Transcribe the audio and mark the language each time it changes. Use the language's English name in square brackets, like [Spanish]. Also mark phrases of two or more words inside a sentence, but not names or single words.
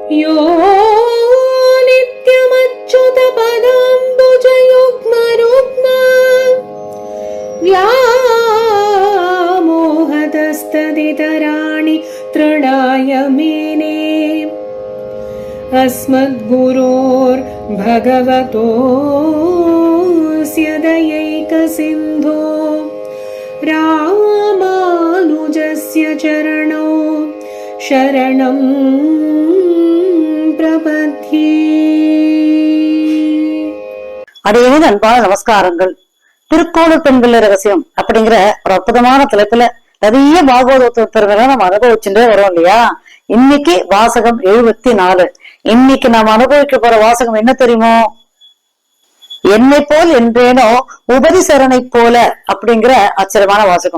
[Sanskrit] यो नित्यमच्युत पदाम्बुजयुग्मरुग्म व्यामोहतस्तदितराणि तृणाय मेने अस्मद्गुरोर्भगवतोऽस्य दयैकसिन्धो रामानुजस्य चरणौ शरणं प्रपद्ये. [Tamil] அடியேன் அன்பான நமஸ்காரங்கள். திருக்கோளூர் பெண்கள் ரகசியம் அப்படிங்கிற ஒரு அற்புதமான தலைப்புல நிறைய பாகவத பெருமைகளை நம்ம அனுபவிச்சுட்டே வரோம் இல்லையா? இன்னைக்கு வாசகம் 74. இன்னைக்கு நாம் அனுபவிக்க போற வாசகம் என்ன தெரியுமோ? என்னை போல் என்றேனோ உபரிசரனை போல அப்படிங்கிற ஆச்சரியமான வாசகம்.